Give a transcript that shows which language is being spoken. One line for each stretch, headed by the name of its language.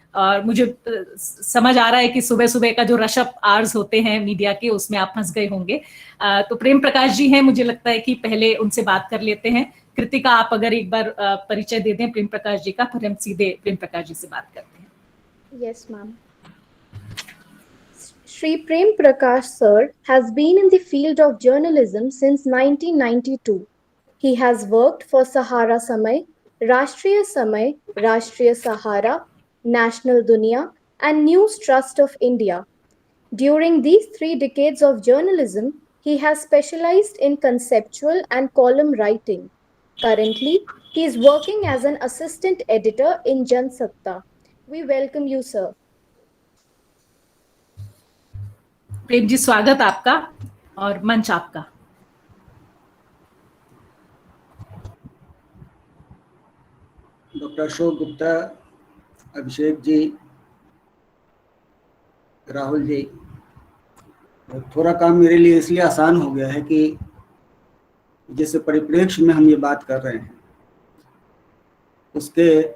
Hindi: और मुझे समझ आ रहा है कि सुबह सुबह का जो रशअप आवर्स होते हैं मीडिया के, उसमें आप फंस गए होंगे. तो प्रेम प्रकाश जी हैं, मुझे लगता है कि पहले उनसे बात कर लेते हैं. कृतिका, आप अगर एक बार परिचय दे दें प्रेम प्रकाश जी का, फिर हम सीधे प्रेम प्रकाश जी से बात करते हैं.
English: Yes, ma'am. Shri Prem Prakash sir has been in the field of journalism since 1992. He has worked for Sahara Samay, Rashtriya Sahara, National Dunia, and News Trust of India. During these 3 decades of journalism, he has specialized in conceptual and column writing. Currently, he is working as an assistant editor in Jansatta. We welcome you, sir.
Hindi: Prem ji, स्वागत आपका और मंच आपका. Doctor Ashok Gupta, Abhishek ji, Rahul ji, थोड़ा काम मेरे लिए इसलिए आसान हो गया है कि जिस परिप्रेक्ष्य में हम ये बात कर रहे हैं उसके